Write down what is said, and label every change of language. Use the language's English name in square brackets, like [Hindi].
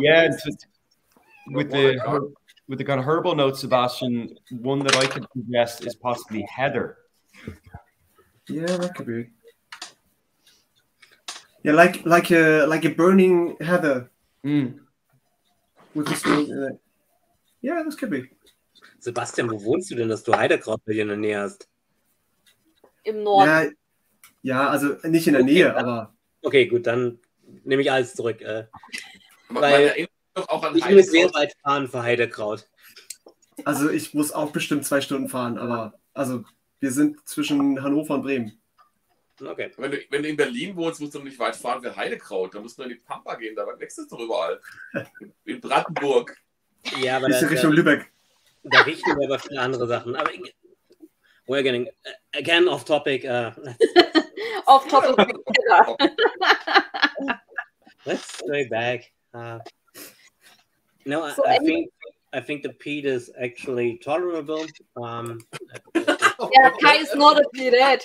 [English] Yeah, with the kind of herbal notes, Sebastian, one that I could suggest is possibly heather. Yeah, that could be. Yeah, like a burning heather. With the smoke in it. Yeah, das could be. [German] Sebastian, wo wohnst du denn, dass du Heidekraut bei dir in der Nähe hast? Im Norden. Ja, also nicht in der Nähe, aber... Okay, gut, dann nehme ich alles zurück. Weil auch an ich muss sehr weit fahren für Heidekraut. Also ich muss auch bestimmt 2 Stunden fahren, aber also wir sind zwischen Hannover und Bremen. Okay. Wenn du in Berlin wohnst, musst du nicht weit fahren für Heidekraut. Da musst du in die Pampa gehen, da wächst es doch überall. In Brandenburg. Ja, aber das ist Richtung Lübeck. Da riechen wir aber viele andere Sachen. [English] Aber we're getting again off topic. Off topic. Let's go back. No, so I think the peat is actually tolerable. Yeah, Kai is not a peathead.